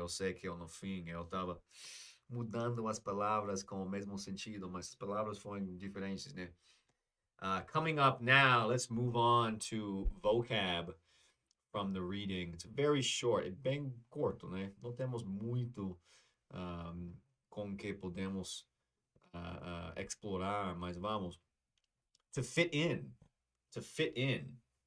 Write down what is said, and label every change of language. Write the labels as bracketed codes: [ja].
[pt] Eu sei que no fim eu estava mudando as palavras com o mesmo sentido, mas as palavras foram diferentes, né? [en] Coming up now, let's move on to vocab from the reading. It's very short, [pt] é bem curto, né? Não temos muito com que podemos explorar, mas vamos. [en] To fit in. To fit in.